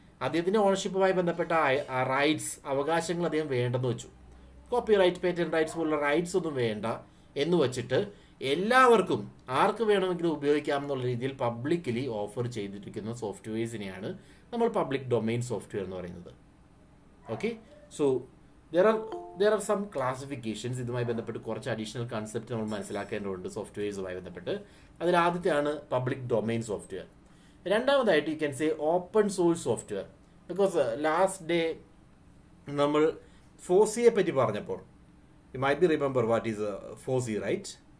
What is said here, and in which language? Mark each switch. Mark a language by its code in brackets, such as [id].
[ml] അദ്ദേഹത്തിന്റെ ഓണർഷിപ്പുമായി ബന്ധപ്പെട്ട റൈറ്റ്സ്, അവകാശങ്ങൾ അദ്ദേഹം വേണ്ടെന്ന് വെച്ചു. കോപ്പിറൈറ്റ്, പേറ്റന്റ് റൈറ്റ്സ് പോലുള്ള റൈറ്റ്സ് ഒന്നും വേണ്ട എന്ന് വെച്ചിട്ട് എല്ലാവർക്കും ആർക്ക് വേണമെങ്കിലും ഉപയോഗിക്കാം എന്നുള്ള രീതിയിൽ പബ്ലിക്കലി ഓഫർ ചെയ്തിരിക്കുന്ന സോഫ്റ്റ്വെയർസിനെയാണ് നമ്മൾ പബ്ലിക് ഡൊമൈൻ സോഫ്റ്റ്വെയർ എന്ന് പറയുന്നത്. [en] Okay, so there are some classifications. [ml] ഇതുമായി ബന്ധപ്പെട്ട് കുറച്ച് അഡീഷണൽ കൺസെപ്റ്റ് നമ്മൾ മനസ്സിലാക്കേണ്ടതുണ്ട് സോഫ്റ്റ്വെയർസുമായി ബന്ധപ്പെട്ട്. അതിൽ ആദ്യത്തെയാണ് പബ്ലിക് ഡൊമൈൻ സോഫ്റ്റ്വെയർ. രണ്ടാമതായിട്ട് [en] you can say [ml] open source software. [en] because last day [ml] നമ്മൾ ഫോസിയെ പറ്റി പറഞ്ഞപ്പോൾ [en] You might be remember what is FOSS, right?